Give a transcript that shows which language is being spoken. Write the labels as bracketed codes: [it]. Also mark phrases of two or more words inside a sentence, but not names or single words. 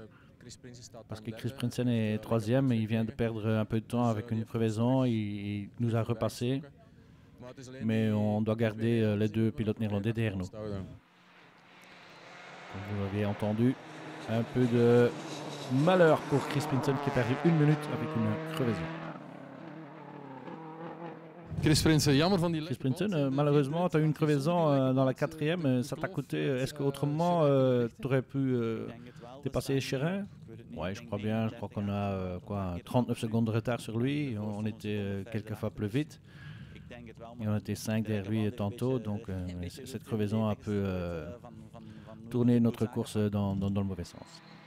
[fr] Parce que Chris Prinsen est 3e et il vient de perdre un peu de temps avec une crevaison. Il nous a repassé. Mais on doit garder les deux pilotes néerlandais derrière nous. Comme vous l'avez entendu, un peu de malheur pour Chris Prinsen qui a perdu 1 minute avec une crevaison. [nl] Chris Prinsen, jammer van die [fr] Chris Prinsen, malheureusement, tu as eu une crevaison dans la 4e. Ça t'a coûté. Est-ce qu'autrement, tu aurais pu dépasser Cherin? Oui, je crois bien. Je crois qu'on a 39 secondes de retard sur lui. On était quelques fois plus vite. Et on était 5 derrière lui tantôt. Donc, cette crevaison a un peu tourné notre course dans le mauvais sens.